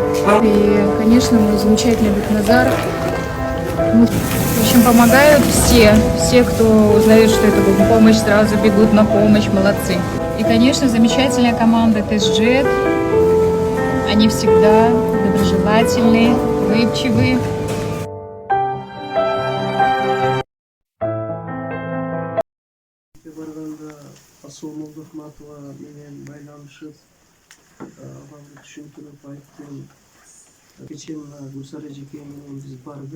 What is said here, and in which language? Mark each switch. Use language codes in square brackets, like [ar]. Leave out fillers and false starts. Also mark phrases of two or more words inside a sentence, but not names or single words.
[ru] И, конечно, мой замечательный Бекназар. В общем, помогают все, кто узнает, что это будет помощь, сразу бегут на помощь, молодцы. И, конечно, замечательная команда Тесджет. Они всегда доброжелательные, улыбчивые. [ky] Асыл Молдахматова менен байланышып, ага түшүнтүрүп айттым. Кечен Гүлсара эжеке менен биз бардык.